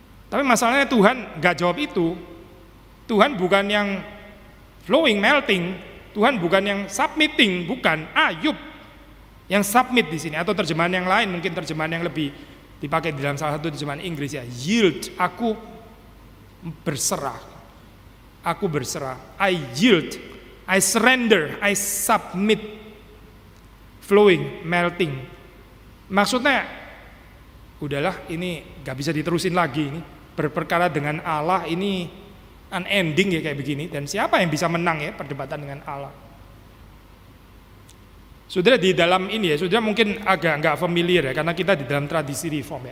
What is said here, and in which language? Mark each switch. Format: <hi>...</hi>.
<id>Tapi masalahnya Tuhan gak jawab itu. Tuhan bukan yang</id> <en>flowing, melting.</en> <id>Tuhan bukan yang submitting, bukan. Ayub yang submit di sini. Atau terjemahan yang lain, mungkin terjemahan yang lebih dipakai di dalam salah satu terjemahan Inggris ya. Yield, aku berserah. Aku berserah.</id> <en>I yield, I surrender, I submit. Flowing, melting.</en> <id>Maksudnya, udahlah ini gak bisa diterusin lagi ini. Berperkara dengan Allah ini unending ya kayak begini. Dan siapa yang bisa menang ya perdebatan dengan Allah? Saudara di dalam ini ya, saudara mungkin agak gak familiar ya, karena kita di dalam tradisi reform ya.</id>